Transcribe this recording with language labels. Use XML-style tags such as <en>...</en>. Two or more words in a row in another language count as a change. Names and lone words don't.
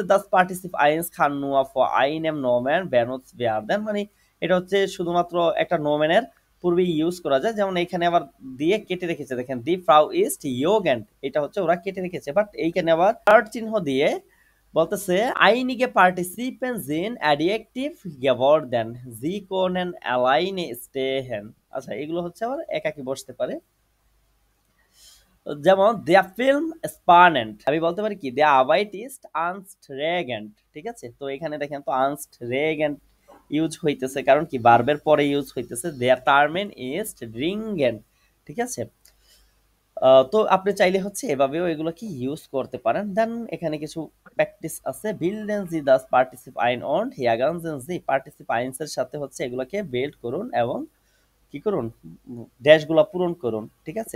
<de>das Partizip eins kann nur vor einem Nomen benutzt werden,</de> <bn>মানে এটা হচ্ছে শুধুমাত্র একটা নোম্যানের পূর্বে ইউজ করা যায়, যেমন এখানে আবার দিয়ে কেটে রেখেছে, দেখেন</bn> <de>die Frau ist jugend,</de> <bn>এটা হচ্ছে ওরা কেটে রেখেছে, বাট এইখানে আবার থার্ড চিহ্ন দিয়ে বলতেছে</bn> <de>einige Partizipien sind adjektiv geworden, sie können alleine stehen,</de> <bn>আচ্ছা এগুলো হচ্ছে আবার একাকী বসতে পারে।</bn> <de>যেমন der Film spannend,</de> <bn>আমি বলতে পারি কি</bn> <de>der Arbeit ist anstrengend,</de> <bn>ঠিক আছে। তো এখানে দেখেন তো anstrengend ইউজ হইতেছে, কারণ কি ভার্বের পরে ইউজ হইতেছে।</bn> <de>der Termin ist dringend,</de> <bn>ঠিক আছে। তো আপনি চাইলে হচ্ছে এভাবেও এগুলো কি ইউজ করতে পারেন। দেন এখানে কিছু প্র্যাকটিস আছে।</bn> <de>Bilden Sie das Partizip eins und ergänzen Sie, Partizip eins</de> <bn>এর সাথে হচ্ছে এগুলোকে বিল্ড করুন এবং কি করুন, ড্যাশগুলো পূরণ করুন, ঠিক আছে।</bn>